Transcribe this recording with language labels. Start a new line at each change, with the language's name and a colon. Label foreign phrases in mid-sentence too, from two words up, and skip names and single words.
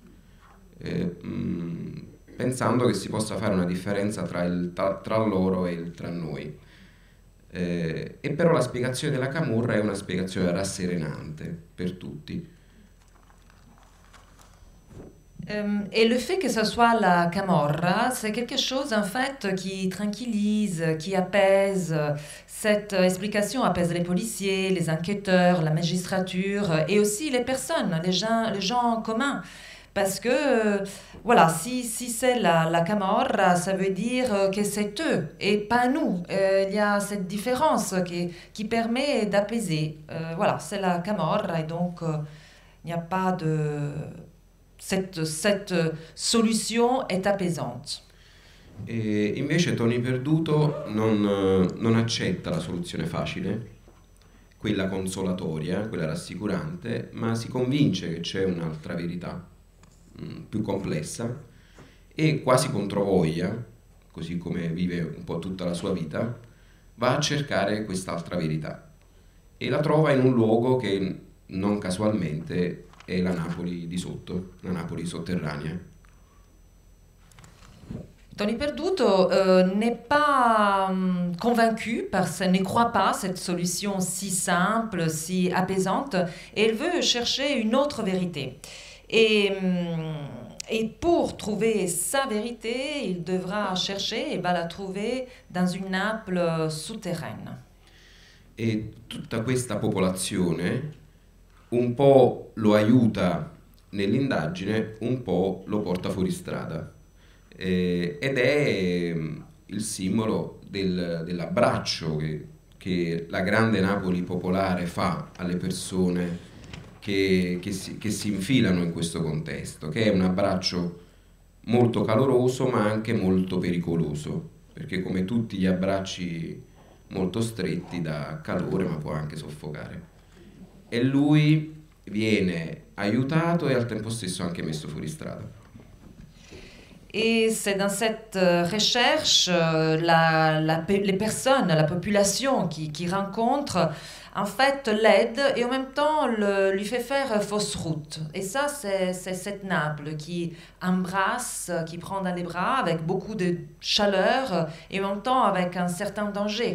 Italian: Pensando che si possa fare una differenza tra loro e il tra noi. E però la spiegazione della Camorra è una spiegazione rasserenante per tutti.
French: Et le fait que ce soit la Camorra, c'est quelque chose en fait qui tranquillise, qui apaise. Cette explication apaise les policiers, les enquêteurs, la magistrature et aussi les personnes, les gens communs. Parce que, voilà, si c'est la Camorra, ça veut dire que c'est eux et pas nous. Il y a cette différence qui permet d'apaiser. Voilà, c'est la Camorra et donc il n'y a pas de... Cette solution est apaisante.
Italian: E invece Tony Perduto non accetta la soluzione facile, quella consolatoria, quella rassicurante, ma si convince che c'è un'altra verità più complessa e quasi controvoglia, così come vive un po' tutta la sua vita, va a cercare quest'altra verità e la trova in un luogo che non casualmente è la Napoli di sotto, la Napoli sotterranea.
French: Tony Perduto n'est pas convaincu, ne croit pas cette solution si simple, si apaisante, et il veut chercher une autre vérité. Et pour trouver sa vérité, il devra chercher et va la trouver dans une Naples souterraine.
Italian: E tutta questa popolazione un po' lo aiuta nell'indagine, un po' lo porta fuori strada. Ed è il simbolo dell'abbraccio che la grande Napoli popolare fa alle persone che si infilano in questo contesto, che è un abbraccio molto caloroso ma anche molto pericoloso, perché come tutti gli abbracci molto stretti dà calore ma può anche soffocare. E lui viene aiutato e al tempo stesso anche messo fuori strada.
French: Et c'est dans cette recherche, les personnes, la population qui rencontre, en fait, l'aide et en même temps lui fait faire fausse route. Et ça, c'est cette Naples qui embrasse, qui prend dans les bras avec beaucoup de chaleur et en même temps avec un certain danger.